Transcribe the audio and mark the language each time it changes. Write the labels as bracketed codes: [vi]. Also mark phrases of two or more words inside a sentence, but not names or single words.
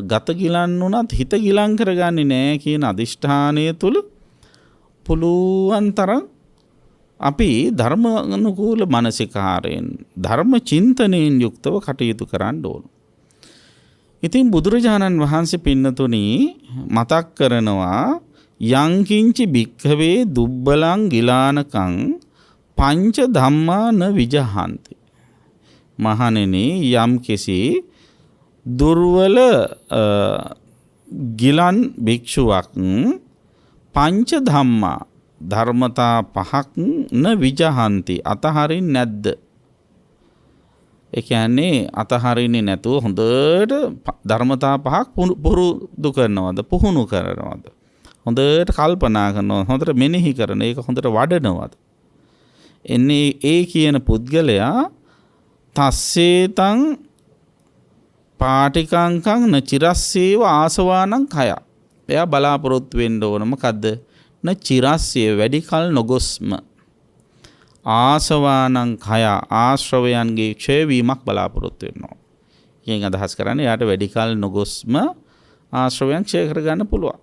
[si] ගත ගිලන් වුණත් හිත ගිලන් කරගන්නේ නැහැ කියන අදිෂ්ඨානය තුල පුළුවන් තරම් අපි ධර්ම අනුකූල මානසිකාරයෙන් ධර්ම චින්තනයෙන් යුක්තව කටයුතු කරන්න ඕන. ඉතින් බුදුරජාණන් වහන්සේ පින්නතුනි මතක් කරනවා [pi] යංකින්චි භික්ඛවේ දුබ්බලං ගිලානකං පංච ධම්මා න විජහන්ති. [si] මහණෙනි යම් කිසි දුර්වල ගිලන් භික්ෂුවක් [pi] පංච ධම්මා [si] ධර්මතා පහක් [pi] න විජහන්ති [si] අතහරින් නැද්ද? ඒ කියන්නේ අතහරින්නේ නැතුව හොඳට ධර්මතා පහක් පුරුදු කරනවද, පුහුණු කරනවද, හොඳට කල්පනා කරනවද, හොඳට මෙනෙහි කරන ඒක හොඳට වඩනවද? එන්නේ ඒ කියන පුද්ගලයා [pi] තස්සේතං පාටිකංකං න චිරස්සේව ආසවානං කය. [si] එයා බලාපොරොත්තු වෙන්න ඕන මොකද්ද? [pi] න චිරස්සේ [si] වැඩි කල නොගොස්ම [pi] ආසවානං කය [si] ආශ්‍රවයන්ගේ ක්ෂය වීමක් බලාපොරොත්තු වෙනවා. කියන අදහස් කරන්නේ යාට වැඩි කල නොගොස්ම ආශ්‍රවයන් ක්ෂය කරගන්න පුළුවන්.